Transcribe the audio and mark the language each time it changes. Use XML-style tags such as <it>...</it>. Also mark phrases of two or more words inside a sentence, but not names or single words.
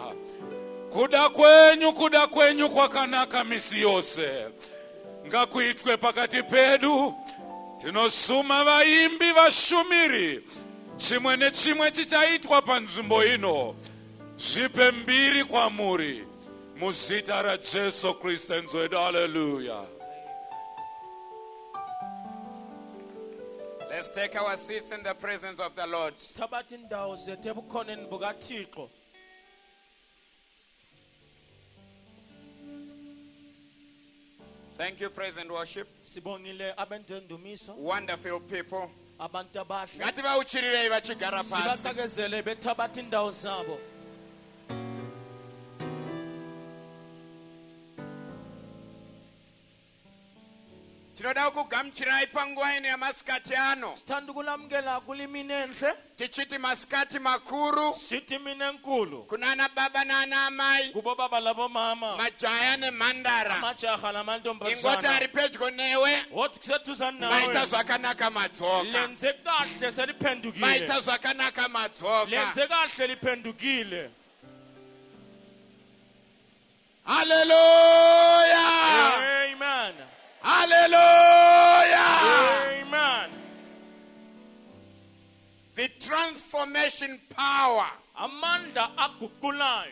<sn>Kuda kwenyu kwakanaka misi yose. Ngakuitwe pakati pedu. Tinosuma vaimbi vashumiri. Chimwe nechimwe chichaitwa panzvimbo ino. Zvipe mbiri kwamuri. Muzita ra Jesu Kristu nzwedu. Hallelujah.</sn> <en>Let's take our seats in the presence of the Lord.</en> <nd>Thabatha indawo zethu ebukhoneni bukaThixo.</nd> <en>Thank you, praise and worship.</en> <nd>Sibongile abendumiso,</nd> <en>Wonderful people.</en> <nd>abantu abahle.</nd> <sn>Ngathi bawuchirirei vachigara pasi.</sn> <nd>Sibasakezele bethabatha indawo zabo.</nd> <sn>Tinoda kugamuchirai panguva ino yamasikati ano.</sn> <nd>Sithanda ukulamukela kulimini enhle.</nd> <sn>Tichiti masikati makuru.</sn> <nd>Sithi mina enkulu.</nd> <sn>Kunana baba nana amai.</sn> <nd>Kubo baba labo mama.</nd> <sn>Majaya nemhandara.</sn> <nd>Amajaha namantombazana.</nd> <sn>Ingoti ari pedyo newe.</sn> <nd>Wothi kuseduzane nawe.</nd> <sn>Maita zvakanaka madzoka.</sn> <nd>Lenze kahle seliphendukile.</nd> <sn>Maita zvakanaka madzoka.</sn> <nd>Lenze kahle liphendukile. Hallelujah. Amen. Hallelujah. Amen.</nd> <en>The transformation power</en> <nd>Amanda agukulayo.</nd>